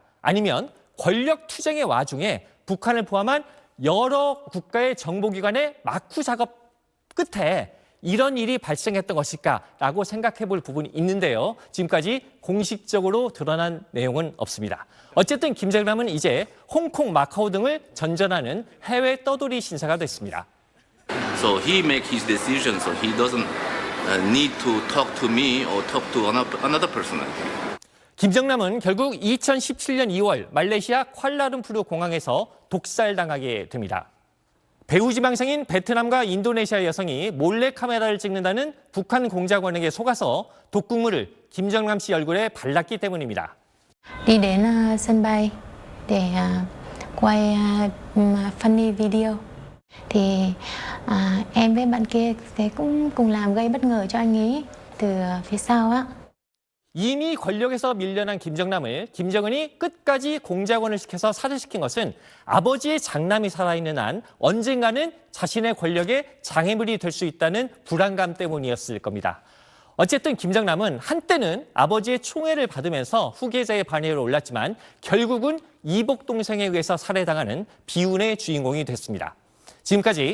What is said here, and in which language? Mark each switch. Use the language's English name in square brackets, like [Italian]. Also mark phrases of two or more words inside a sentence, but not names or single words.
[Korean] 아니면 권력 투쟁의 와중에 북한을 포함한 여러 국가의 정보기관의 마쿠 작업 끝에 이런 일이 발생했던 것일까라고 생각해 볼 부분이 있는데요. 지금까지 공식적으로 드러난 내용은 없습니다. 어쨌든 김정남은 이제 홍콩, 마카오 등을 전전하는 해외 떠돌이 신사가 됐습니다. [English] So he make his decision. So he doesn't need to talk to me or talk to another person. [Korean] 김정남은 결국 2017년 2월 말레이시아 쿠알라룸푸르 공항에서 독살당하게 됩니다. 배우 지망생인 베트남과 인도네시아 여성이 몰래 카메라를 찍는다는 북한 공작원에게 속아서 독극물을 김정남 씨 얼굴에 발랐기 때문입니다. [Vietnamese] Đi đến sân bay để quay [English] funny video. [Vietnamese] Thì em với bạn kia cũng cùng làm gây bất ngờ cho anh ấy từ phía sau á. [Korean] 이미 권력에서 밀려난 김정남을 김정은이 끝까지 공작원을 시켜서 살해시킨 것은 아버지의 장남이 살아있는 한 언젠가는 자신의 권력에 장애물이 될 수 있다는 불안감 때문이었을 겁니다. 어쨌든 김정남은 한때는 아버지의 총애를 받으면서 후계자의 반열에 올랐지만 결국은 이복 동생에 의해서 살해당하는 비운의 주인공이 됐습니다.